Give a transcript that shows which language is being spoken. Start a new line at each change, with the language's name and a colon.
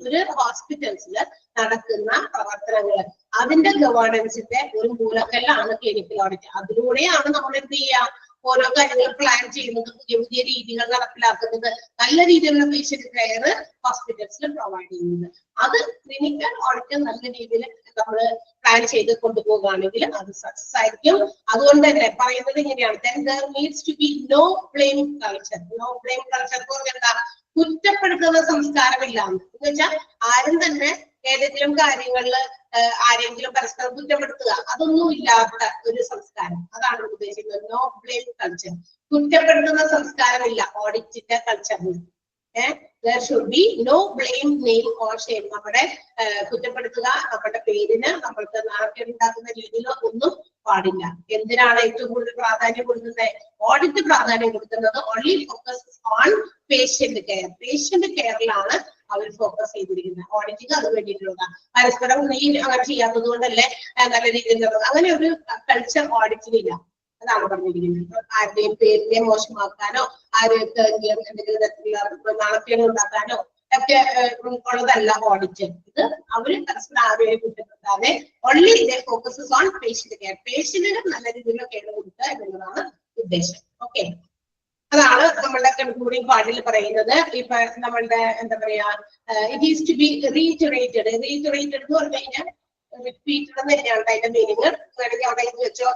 Malayalam: ഒരു ഹോസ്പിറ്റൽസിൽ നടക്കുന്ന പ്രവർത്തനങ്ങൾ, അതിന്റെ ഗവേണൻസിന്റെ ഒരു മൂലക്കല്ലാണ് ക്ലിനിക്കൽ ഓഡിറ്റ്. അതിലൂടെയാണ് നമ്മൾ എന്ത് ചെയ്യുക, ഓരോ കാര്യങ്ങൾ പ്ലാൻ ചെയ്യുന്നത്, പുതിയ പുതിയ രീതികൾ നടപ്പിലാക്കുന്നത്, നല്ല രീതിയിലുള്ള പേഷ്യന്റ് കെയർ ഹോസ്പിറ്റൽസിൽ പ്രൊവൈഡ് ചെയ്യുന്നത്. അത് ക്ലിനിക്കൽ ഓഡിറ്റ് നല്ല രീതിയിൽ നമ്മൾ പ്ലാൻ ചെയ്ത് കൊണ്ടുപോകുകയാണെങ്കിൽ അത് സക്സസ് ആയിരിക്കും. അതുകൊണ്ട് തന്നെ പറയുന്നത് ഇങ്ങനെയാണ്,
English: then there needs to be no blame culture.
Malayalam: No blame culture എന്ന് പറഞ്ഞാൽ എന്താ? കുറ്റപ്പെടുത്തുന്ന സംസ്കാരമില്ല എന്ന് വെച്ചാൽ ആരും തന്നെ ഏതെങ്കിലും കാര്യങ്ങളിൽ ആരെങ്കിലും പരസ്പരം കുറ്റപ്പെടുത്തുക, അതൊന്നും ഇല്ലാത്ത ഒരു സംസ്കാരം, അതാണ് ഉദ്ദേശിക്കുന്നത്. No blame culture. കുറ്റപ്പെടുത്തുന്ന സംസ്കാരമില്ല ഓഡിറ്റിന്റെ കൾച്ചറിന്.
English: there should be no blame, name or shame.
Malayalam: നമ്മുടെ കുറ്റപ്പെടുത്തുക, നമ്മുടെ പേരിന് നമ്മൾക്ക് നാണക്കേടുണ്ടാക്കുന്ന രീതിയിൽ ഒന്നും പാടില്ല. എന്തിനാണ് ഏറ്റവും കൂടുതൽ പ്രാധാന്യം കൊടുക്കുന്നത്? ഓഡിറ്റ് പ്രാധാന്യം കൊടുക്കുന്നത്
English: only focuses on patient care.
Malayalam: Patient കെയറിലാണ് our focus ചെയ്തിരിക്കുന്നത്. ഓഡിറ്റിംഗ് അത് വേണ്ടിയിട്ടുള്ള പരസ്പരം നീ അങ്ങനെ ചെയ്യാത്തത് കൊണ്ടല്ലേ നല്ല രീതിയിൽ അങ്ങനെ ഒരു കൾച്ചർ ഓഡിറ്റിനില്ല. അതാണ് പറഞ്ഞിരിക്കുന്നത്. ആരുടെയും പേരിനെ മോശമാക്കാനോ ആരെങ്കിലും എന്തെങ്കിലും തരത്തിലുള്ള നാണക്കേട് ഉണ്ടാക്കാനോ ഒക്കെ ഉള്ളതല്ല ഓഡിറ്റ്. ഇത് അവര് പരസ്പരം ആരെയും കുറ്റപ്പെടുത്താതെ
English: only their focuses on patient care.
Malayalam: പേഷ്യന്റിന് നല്ല രീതിയിലുള്ള കെയർ കൊടുക്കുക എന്നുള്ളതാണ് ഉദ്ദേശം. ഓക്കെ, അതാണ് നമ്മളുടെ കൺക്ലൂഡിംഗ് പാർട്ടിൽ പറയുന്നത്. ഇപ്പൊ നമ്മളുടെ എന്താ പറയാ,
English: It is to be reiterated.
Malayalam: റീറ്ററേറ്റഡ് എന്ന് പറഞ്ഞു കഴിഞ്ഞാൽ റിപ്പീറ്റഡ് എന്ന് തന്നെയാണ് അതിന്റെ മീനിങ്. വേണമെങ്കിൽ അവിടെ വെച്ചോ.